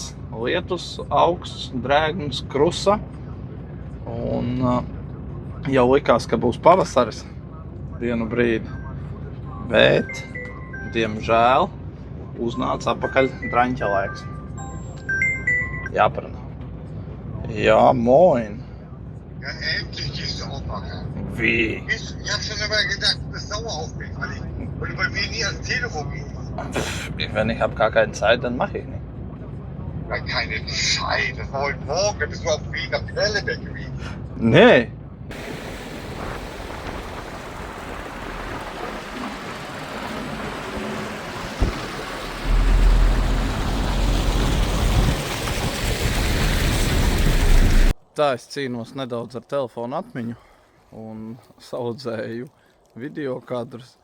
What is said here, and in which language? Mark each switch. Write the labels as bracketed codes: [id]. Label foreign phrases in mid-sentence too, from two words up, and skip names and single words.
[lv] Lietus, augsts, drēgns, krusa. Un jau likās, ka būs pavasaris vienu brīdi. Bet, diemžēl, uznāca apakaļ draņķa laiks. Jāparunā. [de] Ja, moin. Ja, endlich gehst du aufmachen. Wie? Ich hab schon immer gedacht, du bist sauer auf mich, weil du bei mir nie ans Telefon gehst. Wenn ich habe gar keine Zeit, dann mache ich nicht. Ja, keine Zeit, das war heute Morgen, da bist du auf dem Weg nach Quellebeck gewesen. Nee. [lv] Tā es cīnos nedaudz ar telefonu atmiņu un saudzēju video kadrus.